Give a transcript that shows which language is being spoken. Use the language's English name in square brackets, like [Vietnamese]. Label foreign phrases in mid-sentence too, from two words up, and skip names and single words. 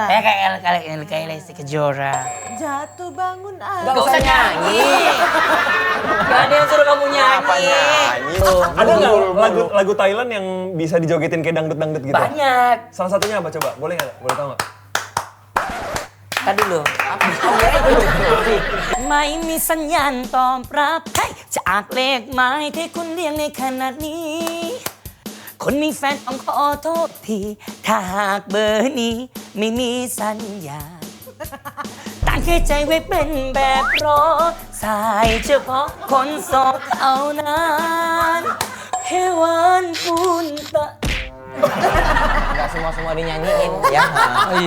[Indonesian] Kayak Lesti Kejora. Jatuh bangun Nggak Gak usah nyanyi. Gak ada yang suruh kamu nyanyi. Ada nggak lagu Thailand yang bisa dijogetin kayak dangdut-dangdut gitu? Banyak. Salah satunya apa coba? Boleh nggak? Boleh tahu nggak? Tadi dulu. [Thai] ไม่มีสัญญาณตอบรับจากเลขหมายที่คุณเรียงในขณะนี้ คนมีแฟนต้องขอโทษทีถ้าหากเบอร์นี้ไม่มีสัญญาณตั้งใจไว้เป็นแบบรอสายเฉพาะคนโสดเท่านั้นเฮวันปุนตะ [Indonesian] Nggak semua dinyanyiin ya. Oh iya.